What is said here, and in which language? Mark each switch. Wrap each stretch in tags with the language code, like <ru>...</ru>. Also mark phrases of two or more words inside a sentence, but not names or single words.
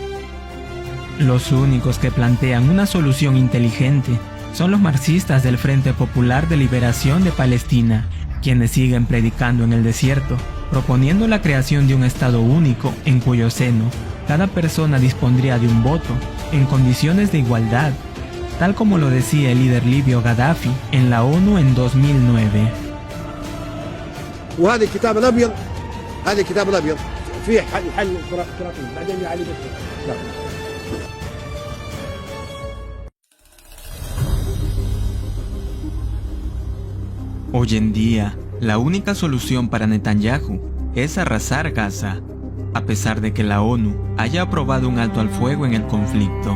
<es>Los únicos que plantean una solución inteligente son los marxistas del Frente Popular de Liberación de Palestina, quienes siguen predicando en el desierto, proponiendo la creación de un Estado único en cuyo seno cada persona dispondría de un voto en condiciones de igualdad, tal como lo decía el líder libio Gaddafi en la ONU en 2009.</es> <ar>وهذا الكتاب الابيض هذا الكتاب الابيض فيه حل فلسطين بعدين علي بس</ar> <es>Hoy en día, la única solución para Netanyahu es arrasar Gaza, a pesar de que la ONU haya aprobado un alto al fuego en el conflicto.</es>